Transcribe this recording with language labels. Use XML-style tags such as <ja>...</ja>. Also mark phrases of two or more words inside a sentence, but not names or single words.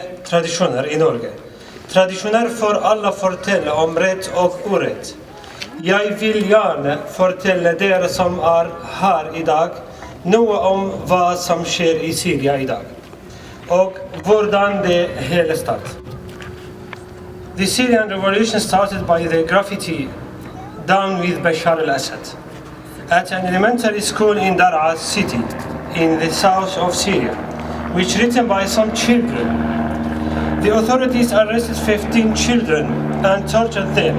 <no>tradisjoner i Norge. Tradisjoner for alle fortelle om rett og urett. Jeg vil gjerne fortelle dere som er her i dag, noe om hva som skjer i Syria i dag, og hvordan det hele startet.</no> <en>The Syrian revolution started by the graffiti down with Bashar al-Assad at an elementary school in Daraa city in the south of Syria, which written by some children. The authorities arrested 15 children and tortured them.</en>